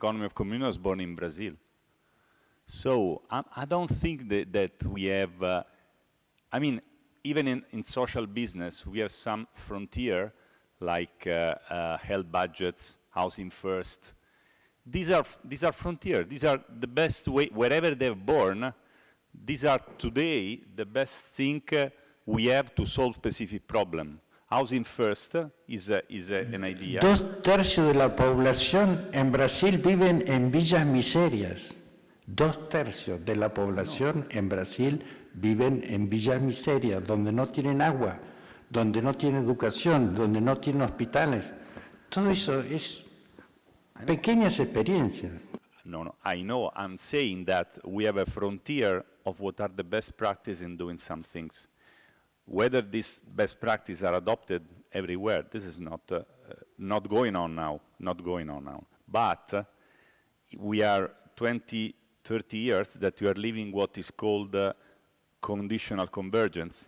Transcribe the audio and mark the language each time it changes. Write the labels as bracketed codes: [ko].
[en] Economy of communion was born in Brazil. So I don't think that we have, I mean, even in social business, we have some frontier like health budgets, housing first. These are frontier. These are the best way, wherever they're born, these are today the best thing we have to solve specific problem. Housing first is an idea. [es] 2/3 de la población en Brasil viven en villas miserias. 2/3 de la población en Brasil viven en villas miserias, donde no tienen agua, donde no tienen educación, donde no tienen hospitales. Todo eso es pequeñas experiencias. [en] No, I know. I'm saying that we have a frontier of what are the best practices in doing some things. Whether these best practices are adopted everywhere, this is not not going on now, But we are 20, 30 years that we are living what is called conditional convergence.